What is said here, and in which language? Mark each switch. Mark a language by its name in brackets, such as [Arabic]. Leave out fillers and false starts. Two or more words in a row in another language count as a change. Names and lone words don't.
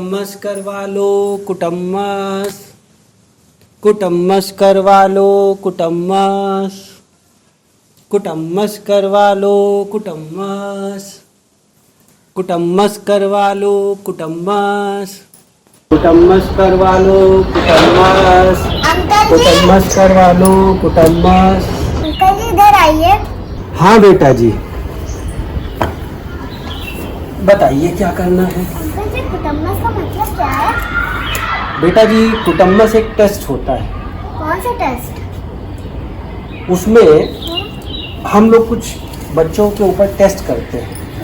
[Hindi] कुटम्मस करवा लो कुटम्मस, कुटम्मस करवा लो कुटम्मस, कुटम्मस करवा लो कुटम्मस, कुटम्मस करवा लो कुटम्मस, कुटम्मस करवा लो कुटम्मस, कुटम्मस करवा लो कुटम्मस। अंकल जी इधर आइए। हाँ बेटा जी, बताइए क्या करना है। अंकल जी कुटम्मस का मतलब क्या है? बेटा जी कुटम्मस एक टेस्ट होता है, कौन सा टेस्ट? उसमें हम लोग कुछ बच्चों के ऊपर टेस्ट करते हैं।